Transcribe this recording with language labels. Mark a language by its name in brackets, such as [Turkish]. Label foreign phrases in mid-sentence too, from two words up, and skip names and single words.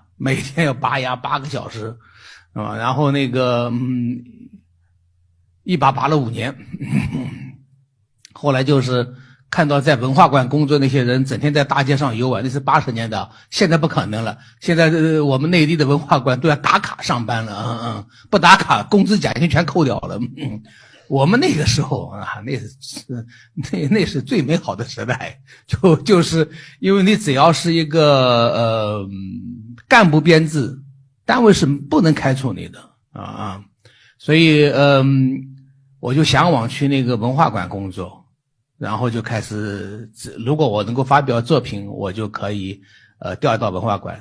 [Chinese] 每天要拔牙8個小時，然後那個一拔了5年，後來就是看到在文化馆工作那些人整天在大街上游玩，那是80年代，现在不可能了。现在我们内地的文化馆都要打卡上班了，不打卡工資獎金全扣掉了。我們那個時候啊，那是最美好的時代，就是因為你只要是一個幹部編制，單位是不能開除你的啊，所以我就向往去那個文化館工作。然後就開始，如果我能夠發表作品，我就可以調到文化館。